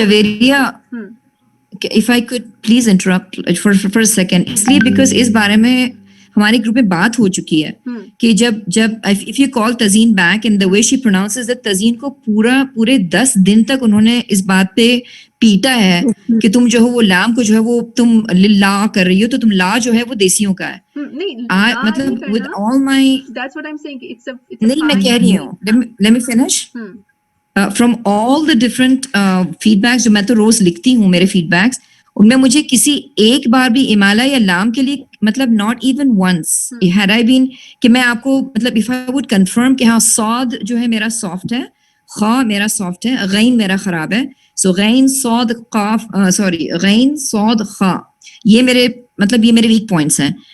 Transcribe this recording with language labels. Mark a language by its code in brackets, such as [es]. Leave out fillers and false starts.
[hi] Javeria, [en] if I could please interrupt for a second, [hi] इसलिए because इस बारे में हमारे ग्रुप में बात हो चुकी है कि जब [en] if you call [hi] Tazeen back [en] and the way she pronounces it, [hi] Tazeen को पूरे 10 दिन तक उन्होंने इस बात पे पीटा है कि तुम जो हो वो लाम को जो है वो तुम लिल्ला कर रही हो, तो तुम ला जो है वो देसियों का है। मतलब [en] with all my that's what I'm saying, it's a [hi] नहीं, मैं कह रही हूँ, [en] let me finish. From all the different feedbacks [hi] जो मैं तो रोज लिखती हूँ, मेरे feedbacks, उनमें मुझे किसी एक बार भी इमाला या लाम के लिए मतलब [en] not even once had I been [hi] कि मैं आपको मतलब [en] if I would confirm [hi] कि हाँ सौद जो है मेरा सॉफ्ट है, खा मेरा सॉफ्ट है, गैन मेरा खराब है, सो गैन सौद काफ सॉरी गैन सौद खा, ये मेरे मतलब ये मेरे वीक पॉइंट्स हैं।